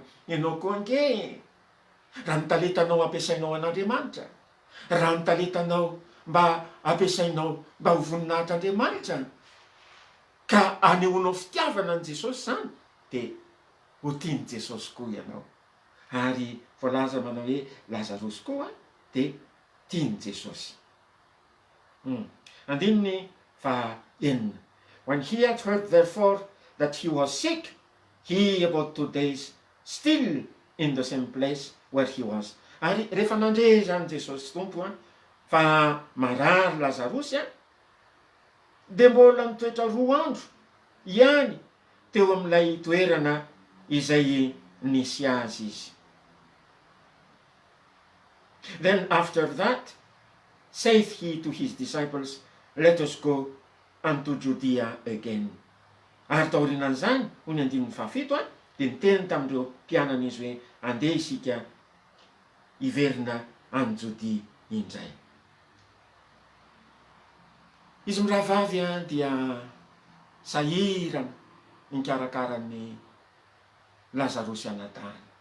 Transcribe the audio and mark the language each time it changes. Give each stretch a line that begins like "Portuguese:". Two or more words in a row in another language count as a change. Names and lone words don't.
Malagasy: Ianao koa ange, raha ny taletanao ampiasainao an'Andriamanitra, raha ny taletanao mba ampiasainao mba ho voninahitr'Andriamanitra, ka anehoanao fitiavana an' Jesosy zany, de ho tiany Jesosy koa ianao. Ary voalaza manao hoe Lazarosy koa de tiany Jesosy. 15.
English: When he had heard therefore that he was sick, he about 2 days still in the same place where he was.
Malagasy: Ary rehefa nandre zany Jesosy tompo fa marary Lazarosy de mbola nitoetra 2 andro ihany teo amin'ilay toerana izay nisy azy izy.
English: Then after that saith he to his disciples, let us go unto Judea again.
Malagasy: Ary taorinan'izany ho ny 17 de niteny tamindreo mpianana izy hoe andeha isika iverina any Jodia indray. Izy mirahavavy dia sahirana nikarakara'ny Lazarosy ana-tany.